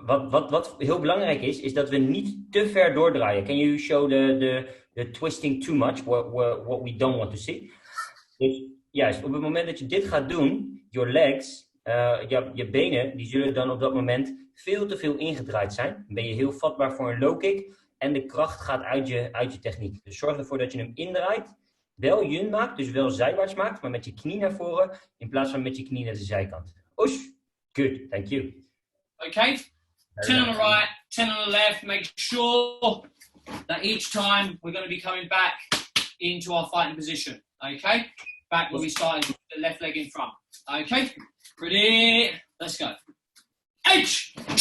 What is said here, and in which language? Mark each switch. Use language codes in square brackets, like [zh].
[nl] Wat heel belangrijk is dat we niet te ver doordraaien. [en] Can you show the twisting too much, what we don't want to see? [nl] Dus juist, op het moment dat je dit gaat doen, [en] your legs, [nl] je benen, die zullen dan op dat moment veel te veel ingedraaid zijn. Dan ben je heel vatbaar voor een low kick en de kracht gaat uit je techniek. Dus zorg ervoor dat je hem indraait, wel Jun maakt, dus wel zijwaarts maakt, maar met je knie naar voren in plaats van met je knie naar de zijkant. [en] Osh. Good, thank you. Okay, 10 on the right, 10 on the left. Make sure that each time we're going to be coming back into our fighting position. Okay, back where we started, with the left leg in front. Okay, ready? Let's go. H.